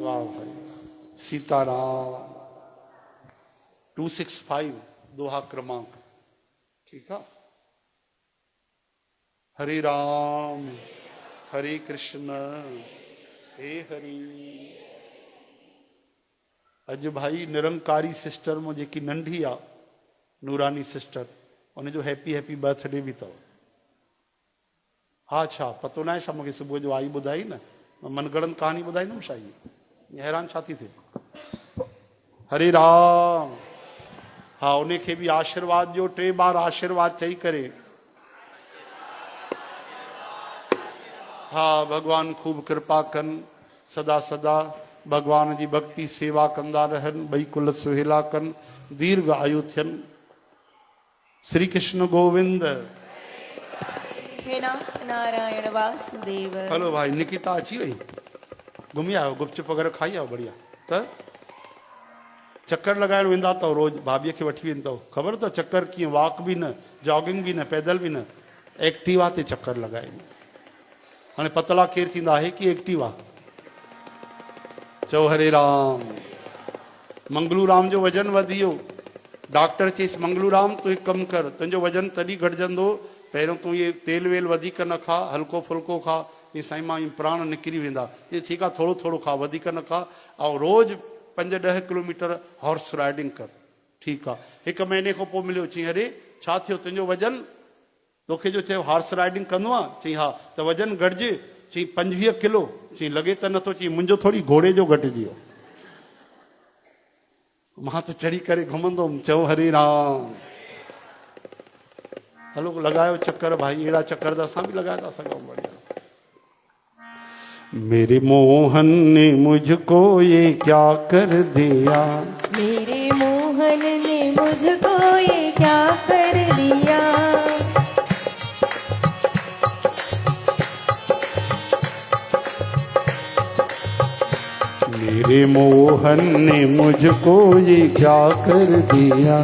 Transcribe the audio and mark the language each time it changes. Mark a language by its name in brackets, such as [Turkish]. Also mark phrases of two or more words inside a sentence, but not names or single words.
[Hindi] वाह भाई, सीताराम। 265 दोहा क्रमांक, ठीक है। हरे राम हरे कृष्ण हे हरि। [Sindhi] अज भाई निरंकारी सिस्टर में जेकी नंढी आ नूरानी सिस्टर, उनजो [English] happy happy birthday [Sindhi] भी अथव। हा छा पतो न आहे छा मूंखे सुबुह जो आई ॿुधाई न मनगढ़ंत कहानी ॿुधाईंदुमि छा इहा हैरान छा थी थिए। हरे राम। हा उनखे बि आशीर्वाद ॾियो 3 बार आशीर्वाद चई करे। हा भगवान खूब कृपा कनि सदा सदा भगवान जी भक्ति सेवा कंदा रहनि ॿई कुल सुहेला कनि दीर्घ आयु थियनि। श्री कृष्ण गोविंद। हे नाथ नारायण वासुदेव। हलो भाई निकिता अची वई घुमी आयो गुपचुप वग़ैरह खाई आओ बढ़िया त चक्कर लगाइण वेंदा अथव रोज भाभीअ खे वठी वेंदव ख़बर अथव चक्कर कीअं वॉक बि न जॉगिंग बि न पैदल बि न एक्टिवा ते चक्कर लॻाईंदी। हाणे पतला केरु थींदा आहे कि एक्टिवा। चओ हरे राम। मंगलू राम जो वजन वधी वियो डॉक्टर चयसि मंगलू राम तूं हिकु कमु कर तुंहिंजो वजन तॾहिं घटिजंदो पहिरियों तूं इहे तेल वेल वधीक न खा हल्को फुल्को खा ईअं साईं मां प्राण निकिरी वेंदा इहे ठीकु आहे थोरो थोरो खा वधीक न खा ऐं रोज़ 5-10 किलोमीटर [English] horse riding [Sindhi] कर ठीकु आहे। 1 महीने खां पोइ मिलियो चई अरे छा थियो तुंहिंजो वजन तोखे जो चयो [English] horse riding [Sindhi] कंदो आहे चई हा त वजन घटिजे चई 25 किलो चई लॻे त नथो चई मुंहिंजो थोरी घोड़े जो घटिजी वियो मां त चढ़ी करे घुमंदुमि। चओ हरे राम। हलो लॻायो चक्कर भाई अहिड़ा चक्कर त असां बि लॻाए था सघूं बढ़िया। [Hindi] मेरे मोहन ने मुझको ये क्या कर दिया मेरे मोहन ने मुझको ये क्या कर दिया मेरे मोहन ने मुझको ये क्या कर दिया